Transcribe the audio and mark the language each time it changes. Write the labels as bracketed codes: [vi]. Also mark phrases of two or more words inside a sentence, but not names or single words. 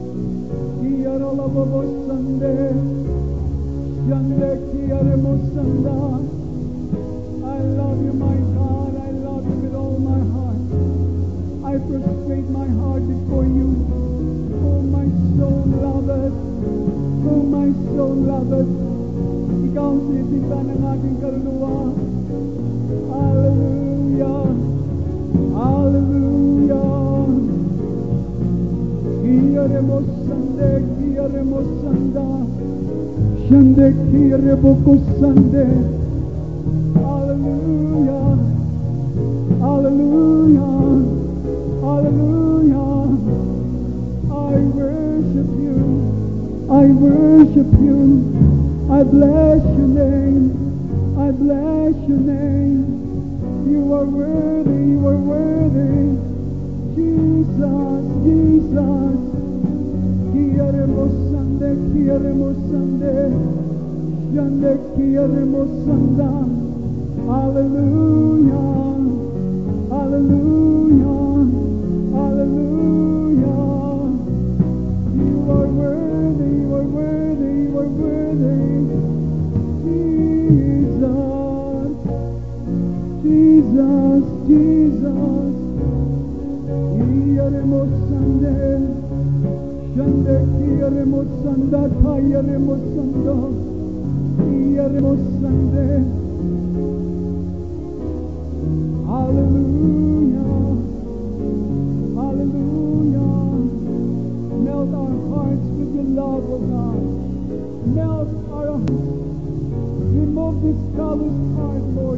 [en] I love you, my God. I love you with all my heart. I prostrate my heart before you. Oh, my soul loveth. Oh, my soul loveth. [tl] Ikaw ang sisigla ng aking kaluluwa. [en] Hallelujah. Hallelujah. Kiyaremos sande, kiyaremos sanda. Shande kiyarebo sande. Hallelujah. Hallelujah. Hallelujah. I worship you. I worship you. I bless your name. I bless your name. You are worthy. You are worthy. Jesus, Jesus. Kiyaremos sande, kiyaremos sande. Shande kiyaremos sanda. Hallelujah. Hallelujah. Hallelujah. You are worthy. You are worthy. You are worthy. Jesus. Jesus. Jesus. Iyaremos sande. Shande kiyaremos sanda. Kayaremos sanda. Iyaremos sande. Hallelujah. Hallelujah. Melt our hearts with your love, O God. Melt our hearts. Remove this callous heart, Lord.